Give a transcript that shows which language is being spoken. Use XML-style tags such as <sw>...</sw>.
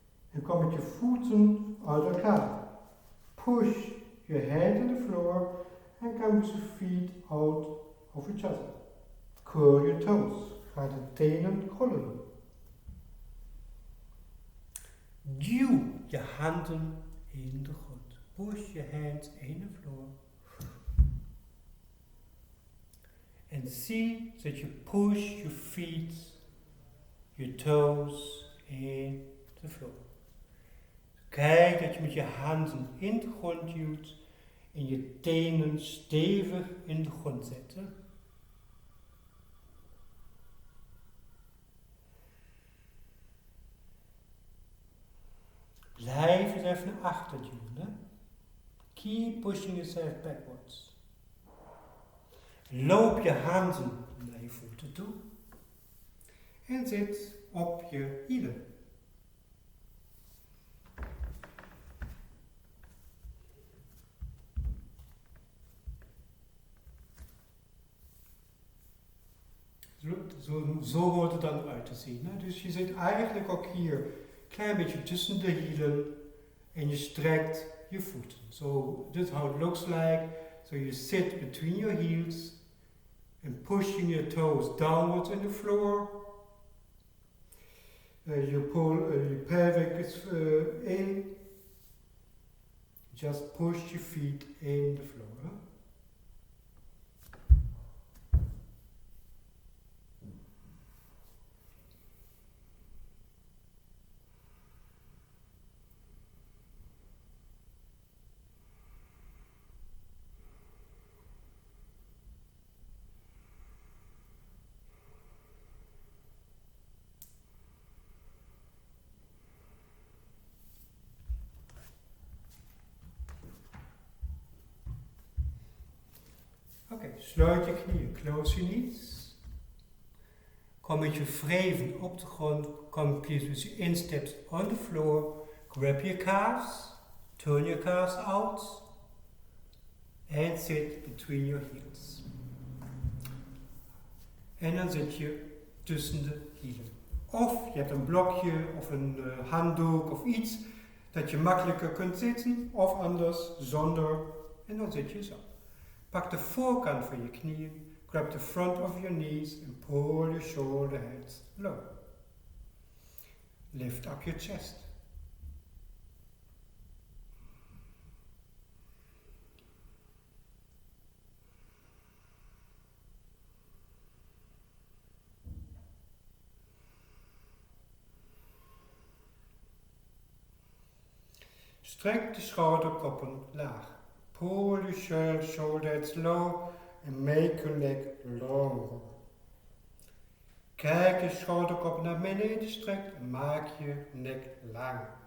<nl>En kom met je voeten uit elkaar.</nl> <en>Push your hand on the floor and come with your feet out of each other. Curl your toes.</en> <nl>Ga de tenen krullen. Duw je handen in de grond.</nl> <en>Push your hands in the floor. And see that you push your feet, your toes in the floor.</en> <nl>Kijk dat je met je handen in de grond duwt en je tenen stevig in de grond zet. Blijf eens even naar achter duwen.</nl> <en>Keep pushing yourself backwards.</en> <nl>Loop je handen naar je voeten toe en zit op je hielen. Zo hoort het dan eruit te zien. Hè? Dus je zit eigenlijk ook hier een klein beetje tussen de hielen en je strekt je voeten.</nl> <en>So this is how it looks like. So you sit between your heels and pushing your toes downwards in the floor. You pull your pelvic is in. Just push your feet in the floor. Huh?</en> <nl>Oké, sluit je knieën,</nl> <en>close your knees.</en> <nl>Kom met je wreven op de grond.</nl> <en>Come please with your insteps on the floor. Grab your calves, turn your calves out. And sit between your heels.</en> <nl>En dan zit je tussen de hielen. Of je hebt een blokje of een handdoek of iets. Dat je makkelijker kunt zitten of anders zonder en dan zit je zo. Pak de voorkant van je knieën,</nl> <en>grab the front of your knees and pull your shoulder heads low. Lift up your chest.</en> <nl>Strek de schouderkoppen laag.</nl> <en>Pull your shoulders low and make your neck longer.</en> <nl>Kijk je schouderkop naar beneden strekt en maak je nek lang.</nl>